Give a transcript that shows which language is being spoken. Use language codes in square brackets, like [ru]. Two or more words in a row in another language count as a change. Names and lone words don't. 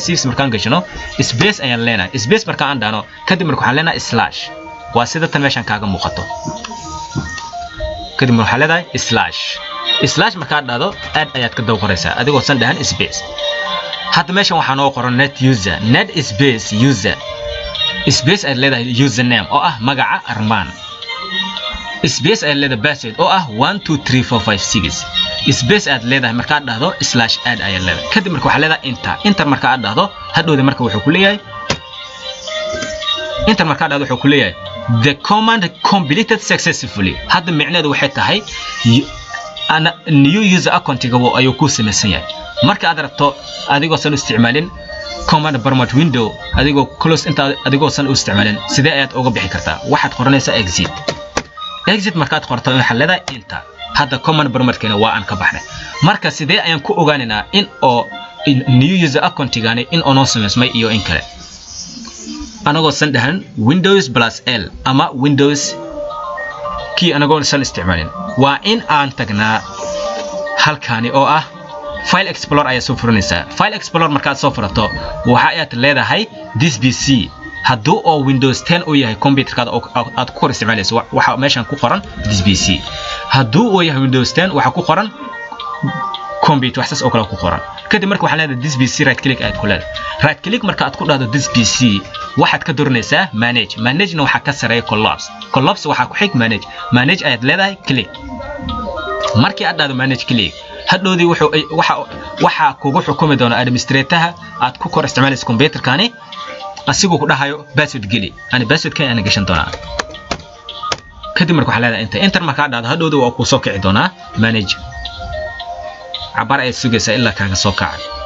[so] 5 6 markaan gashano space ayaan leenahay space markaan dhano kadib marka waxaan leenahay / waa sida tan meeshan kaaga muuqato kadib waxaa leedahay slash markaad dhahdo add ayaad ka daba qoraysaa adigoo san dhahan space hadda meeshan waxaa noo qoran [en] net space user space [so] aad leedahay username oo ah magaca armaan space aad leedahay password oo ah 123456 space aad leedahay markaad dhahdo [en] slash add [so] ayaad leedahay kadib marka waxaa leedahay enter marka aad dhahdo hadhowda marka wuxuu ku leeyahay enter marka aad dhahdo wuxuu ku leeyahay [en] the command completed successfully [so] hadda micnaheedu waxay tahay [en] new user account-ga [so] ayuu ku samaysan yahay marka aad rabto adigoo san u isticmaalin [en] command prompt window [so] adigoo close inta adigoo san u isticmaalin sidee ayaad uga bixi kartaa waxaad qoranaysaa exit markaad qorto waxa leedahay enter hadda [en] command prompt-keena [so] waa aan ka baxnay marka sidee ayaan ku ogaanaynaa in oo [en] new user account-gaani [so] in oo noo samaysmay iyo in kale anagoo san dhahan [en] windows plus l [so] ama windows kii anagoo san isticmaalin waa in aan tagnaa halkaani oo ah file explorer ayaa soo furanaysaa [en] file explorer [so] markaad soo furato waxa aad leedahay [en] this pc [so] hadduu oo windows 10 uu yahay computerkaada aad ku isticmaalayso waxa meeshan ku qoran [en] this pc [so] hadduu uu yahay windows 10 waxa ku qoran computer waxaas oo kale ku qoran kadib marka waxa leedahay [en] this pc right click [so] aad ku leedahay [en] right click [so] marka aad ku dhahdo [en] this pc [so] waxaad ka dooranaysaa manage-na waxa ka sareeya collapse waxa ku xig manage ayaad leedahay click markii aad dhahdo [en] manage click [so] hadhoodii waxa kugu xukumi doona administrator-ha aad ku kor isticmaalayso computerkaani asigoo ku dhahayo password geli ani password-ka aan gashan doonaa kadib marka waxa leedahay enter marka aad dhahdo hadhoodii waa ku soo kici doonaa manage cabar ay sugaysaa ilaa kaaga soo kaca